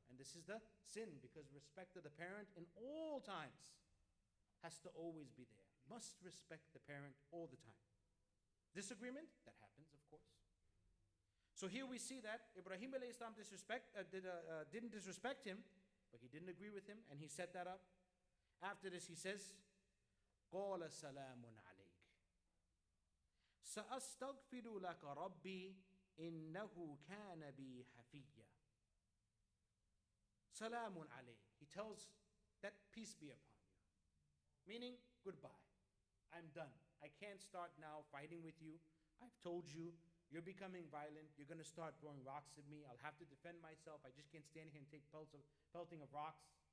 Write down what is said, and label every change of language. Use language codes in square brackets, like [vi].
[en] And this is the sin, because respect of the parent in all times has to always be there. Must respect the parent all the time. Disagreement, that happens, of course. So here we see that Ibrahim alayhi salam didn't disrespect him, but he didn't agree with him, and he set that up. After this he says, [ar] قَالَ سَلَامٌ عَلَيْكَ سَأَسْتَغْفِرُ لَكَ رَبِّي إِنَّهُ كَانَ بِي حَفِيًّا. Salamun alayk. [en] He tells that peace be upon you. Meaning, goodbye. I'm done. I can't start now fighting with you. I've told you, you're becoming violent. You're going to start throwing rocks at me. I'll have to defend myself. I just can't stand here and take pelting of rocks.